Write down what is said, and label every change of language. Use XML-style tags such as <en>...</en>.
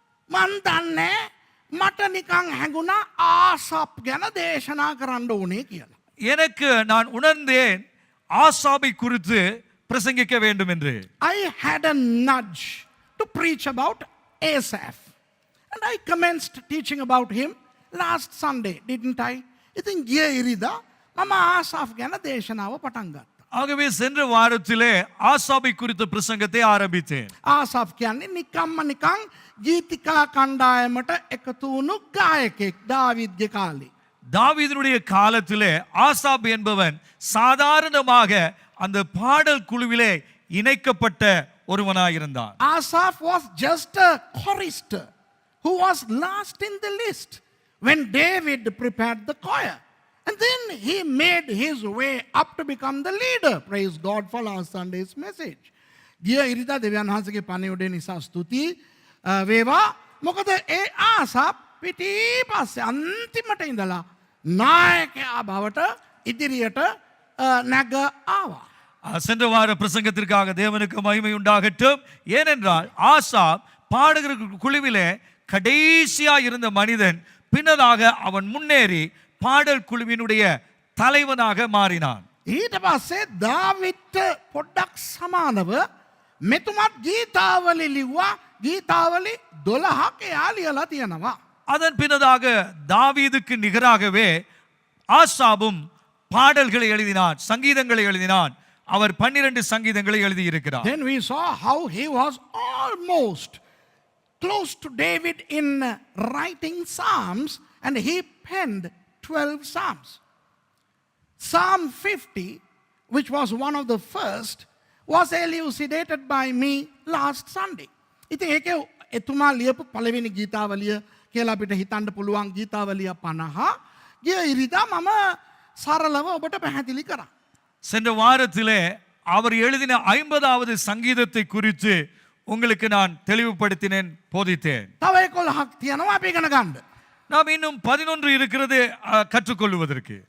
<si>මන් දන්නේ මට නිකන් හැඟුණා ආසප් ගැන දේශනා කරන්න ඕනේ කියලා.</si> <ta>எனக்கு நான் உணர்ந்தேன் ஆசாபை குறித்து பிரசங்கிக்க வேண்டும் என்று.</ta> <en>I had a nudge to preach about Asaph. And I commenced teaching about him last Sunday, didn't I?</en> <si>ඉතින් ගිය ඉරිදා මම ආසාෆ් ගැන දේශනාව පටන් ගත්තා.</si> <ta>ஆகவே சென்ற வாரத்திலே ஆசாபை குறித்த பிரசங்கத்தை ஆரம்பித்தேன்.</ta> <si>ආසාෆ් කියන්නේ නිකන් ගීතිකා කණ්ඩායමට එකතු වුණු ගායකෙක් දාවිද්ගේ කාලේ.</si> <ta>தாவீதுடைய காலத்திலே ஆசாப் என்பவன் சாதாரணமாக அந்த பாடல் குழுவிலே இணைக்கப்பட்ட ஒருவனாயிருந்தான்.</ta> <en>Asaph was just a chorister who was last in the list when David prepared the choir. And then he made his way up to become the leader. Praise God for last Sunday's message.</en> <si>ගිය ඉරිදා දෙවියන් වහන්සේගේ පණිවුඩේ නිසා ස්තුති වේවා. මොකද ඒ ආසප් පිටිපස්සේ අන්තිමට ඉඳලා නායකයා බවට ඉදිරියට නැග ආවා.</si> <ta>சென்ற வார பிரசங்கத்திற்காக தேவனுக்கு மகிமை உண்டாகட்டும். ஏனென்றால் ஆசாப் பாடகர் குழுவிலே கடைசியா இருந்த மனிதன் பின்னதாக அவன் முன்னேறி பாடல் குழுவினுடைய தலைவனாக மாறினான்.</ta> <si>ඊට පස්සේ දාවිත්ට පොඩ්ඩක් සමානව මෙතුමත් ගීතාවලි ලිව්වා. ගීතාවලි 12ක් එයා ලියලා තියෙනවා.</si> <ta>அதன் பின்னதாக தாவீதுக்கு நிகராகவே ஆசாபும் பாடல்களை எழுதினான், சங்கீதங்களை எழுதினான். அவர் 12 சங்கீதங்களை எழுதியிருக்கிறார்.</ta> <en>Then we saw how he was almost close to David in writing psalms, and he penned 12 psalms. Psalm 50, which was one of the first, was elucidated by me last Sunday.</en> <si>ඉතින් ඒකේ එතුමා ලියපු පළවෙනි ගීතාවලිය කියලා අපිට හිතන්න පුළුවන් ගීතාවලිය 50 ගිය ඉරිදා මම සරලව ඔබට පැහැදිලි කරා.</si> <ta>சென்ற வாரத்திலே அவர் எழுதின 50வது சங்கீதத்தை குறித்து உங்களுக்கு நான் தெளிவுபடுத்தினேன், போதித்தேன்.</ta> <si>තව 11ක් තියෙනවා අපි ඉගෙන ගන්න.</si> <ta>நாம் இன்னும் 11 இருக்கிறது கற்றுக்கொள்வதற்கு.</ta>